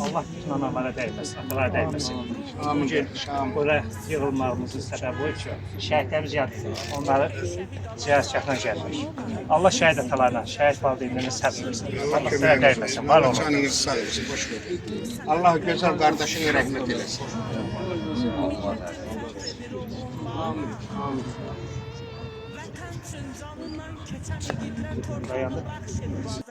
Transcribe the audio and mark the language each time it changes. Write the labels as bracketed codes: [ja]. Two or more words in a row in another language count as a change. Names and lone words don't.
[az] Allah bütün analara dəyməsin, atalara dəyməsin. Bugün buraya yığılmağımızın səbəbi o ki, şəhidlərimiz yaddır. Onları ziyarətgahına gəlmiş. Allah şəhid atalarına, şəhid valideynlərine səbr versin. Allah sizə dəyməsin, var olun. Canınızı sağ olsun, boş verin. [tr] Allah güzel kardeşine rahmet eylesin. [az] Amin. Amin. Dayandı.